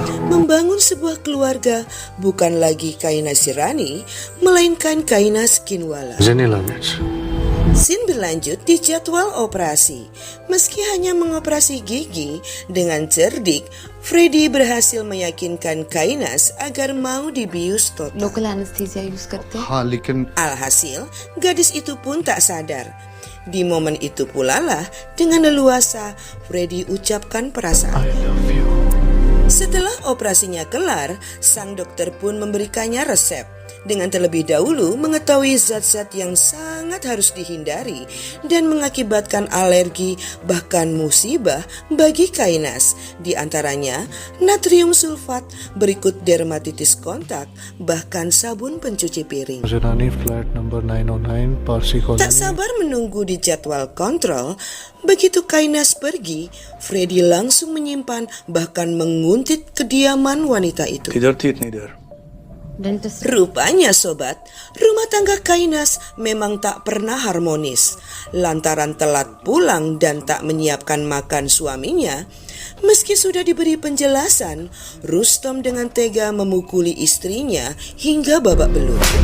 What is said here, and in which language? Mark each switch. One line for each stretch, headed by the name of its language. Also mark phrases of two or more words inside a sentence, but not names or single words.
Indonesian: membangun sebuah keluarga, bukan lagi Kaina Sirani, melainkan Kaina Skinwala. Zenila Mitch. Scene berlanjut di jadwal operasi. Meski hanya mengoperasi gigi, dengan cerdik, Freddy berhasil meyakinkan Kainas agar mau dibius total.
English: local anesthesia
Hindi: यूज करते हैं हाँ लेकिन
Indonesian: Alhasil, gadis itu pun tak sadar. Di momen itu pula lah, dengan leluasa, Freddy ucapkan perasaan.
English: I love you.
Indonesian: Setelah operasinya kelar, sang dokter pun memberikannya resep. Dengan terlebih dahulu mengetahui zat-zat yang sangat harus dihindari dan mengakibatkan alergi bahkan musibah bagi Kainas. Di antaranya natrium sulfat, berikut dermatitis kontak, bahkan sabun pencuci piring.
English: Zirani flat number 909 Parsi Colony.
Indonesian: Tak sabar menunggu di jadwal kontrol, begitu Kainas pergi, Freddy langsung menyimpan bahkan menguntit kediaman wanita itu.
Hindi: किधर थी इतनी देर? डेंटिस्ट
Indonesian: Rupanya sobat, rumah tangga Kainas memang tak pernah harmonis. Lantaran telat pulang dan tak menyiapkan makan suaminya, meski sudah diberi penjelasan, Rustom dengan tega memukuli istrinya hingga babak belur.